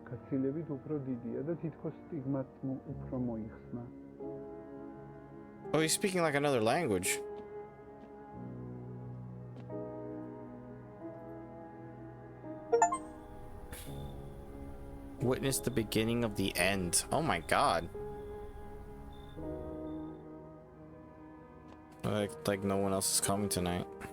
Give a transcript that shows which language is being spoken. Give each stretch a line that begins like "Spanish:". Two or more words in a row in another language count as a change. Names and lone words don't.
Georgian: გაცილებით უფრო დიდია და თითქოს სტიგმაც უფრო მოიხსნა.
English: Oh, he's speaking like another language. Witness the beginning of the end. Oh my god. Like no one else is coming tonight.